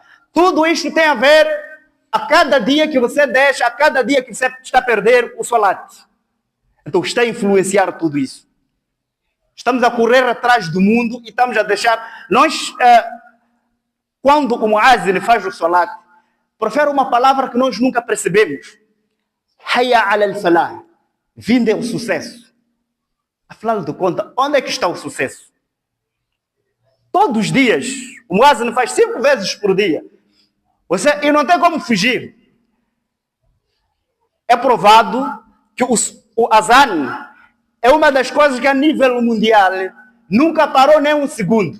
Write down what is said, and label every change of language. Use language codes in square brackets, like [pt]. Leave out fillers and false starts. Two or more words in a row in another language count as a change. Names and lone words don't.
[pt] Tudo isto tem a ver a cada dia que você deixa, a cada dia que você está a perder o salat. Então está a influenciar tudo isso. Estamos a correr atrás do mundo e estamos a deixar... Nós, quando o muazzin faz o salat, profere uma palavra que nós nunca percebemos. [ar] حي على الفلاح. [pt] Vinde o sucesso. Afinal de contas, onde é que está o sucesso? Todos os dias, o muazzin faz 5 vezes por dia. E não tem como fugir. É provado que o azan é uma das coisas que a nível mundial nunca parou nem um segundo.